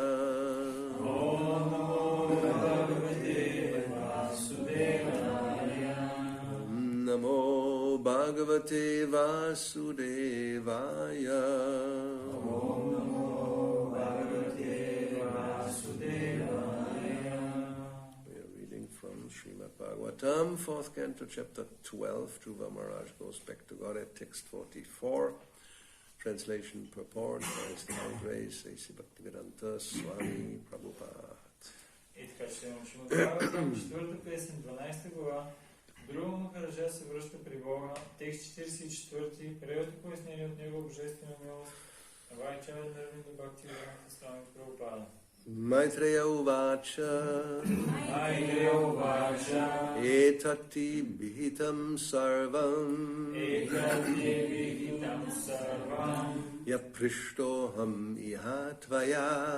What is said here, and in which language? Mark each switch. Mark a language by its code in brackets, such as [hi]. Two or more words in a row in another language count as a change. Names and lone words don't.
[sa] ॐ नमो भगवते वासुदेवाय ॐ नमो भगवते वासुदेवाय ॐ नमो भगवते वासुदेवाय. [en] We are reading from Srimad Bhagavatam, 4th canto, chapter 12. Dhruva Maharaj goes back to Godhead, text 44. Translation purport by His Divine Grace, A.C. Bhakti-vedanta Swami Prabhupada. [bg] И така ще имам Шримад Бхагаватам, 4 песен, 12 глава. Друга Махараджа се връща при Бога, текст 44, превод и пояснение от Негова божествена милост, Вайчава Нарвинда Бхакти-yoga Swami Prabhupada. [sa] मैत्रेय उवाच एतत्ते अभिहितं सर्वं यत्पृष्टोऽहमिह त्वया